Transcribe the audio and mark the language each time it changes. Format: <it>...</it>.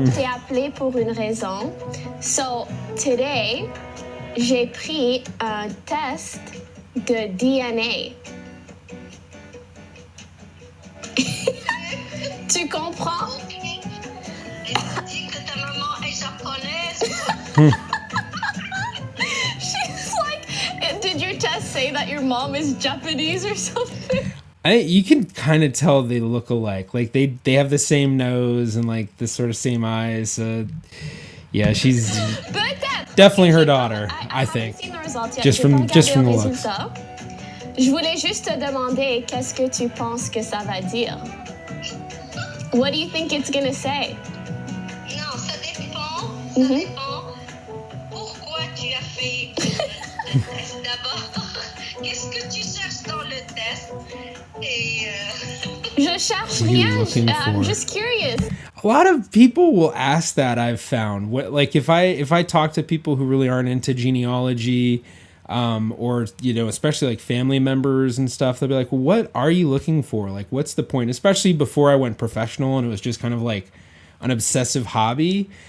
<fr>T'ai appelé pour une raison.</fr> <en>So, today,</en> <fr>j'ai pris un test de DNA. Tu comprends? Et tu dis que ta maman est japonaise?</fr> <en>She's like, did Did your test say that your mom is Japanese or something? You can kind of tell they look alike. Like they have the same nose and like the sort of same eyes. Yeah, she's definitely her daughter, I think. Just from the looks.</en> <fr>Je voulais juste te demander qu'est-ce que tu penses que ça va dire.</fr> <en>What do you think it's gonna say?</en> <fr>Non, ça dépend. Ça dépend. Pourquoi tu as fait le test d'abord? Qu'est-ce que tu cherches dans le test? Et Je cherche rien.</fr> <en>I'm just curious. A lot of people will ask that, I've found. What, like if I talk to people who really aren't into genealogy, or, you know, especially like family members and stuff, they'll be like, well, what are you looking for? Like, what's the point? Especially before I went professional and it was just kind of like an obsessive hobby.</en>